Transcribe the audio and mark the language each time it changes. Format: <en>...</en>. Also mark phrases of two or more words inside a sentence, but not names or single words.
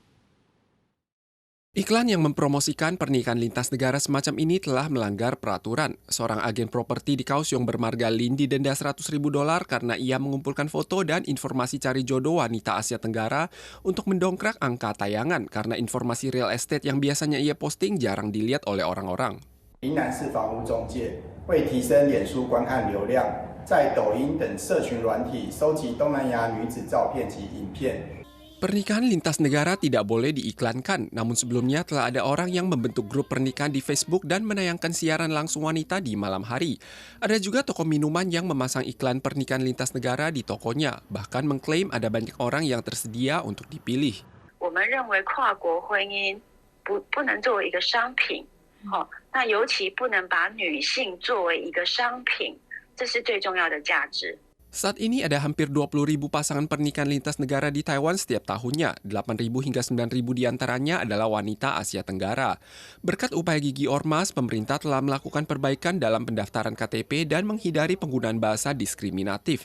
<id>Iklan yang mempromosikan pernikahan lintas negara semacam ini telah melanggar peraturan. Seorang agen properti di Kaohsiung bermarga Lin didenda 100.000 dolar karena ia mengumpulkan foto dan informasi cari jodoh wanita Asia Tenggara untuk mendongkrak angka tayangan karena informasi</id> <en>real estate</en> <id>yang biasanya ia posting jarang dilihat oleh orang-orang.</id> <zh>云南市房屋中介为提升脸书观看流量，在抖音等社群软体收集东南亚女子照片及影片。</zh> <id>Pernikahan lintas negara tidak boleh diiklankan, namun sebelumnya telah ada orang yang membentuk grup pernikahan di Facebook dan menayangkan siaran langsung wanita di malam hari. Ada juga toko minuman yang memasang iklan pernikahan lintas negara di tokonya, bahkan mengklaim ada banyak orang yang tersedia untuk dipilih.</id> <zh>我们认为跨国婚姻不能作为一个商品，那尤其不能把女性作为一个商品，这是最重要的价值。</zh> <id>Saat ini ada hampir 20.000 pasangan pernikahan lintas negara di Taiwan setiap tahunnya. 8.000 hingga 9.000 diantaranya adalah wanita Asia Tenggara. Berkat upaya gigi ormas, pemerintah telah melakukan perbaikan dalam pendaftaran KTP dan menghindari penggunaan bahasa diskriminatif.</id>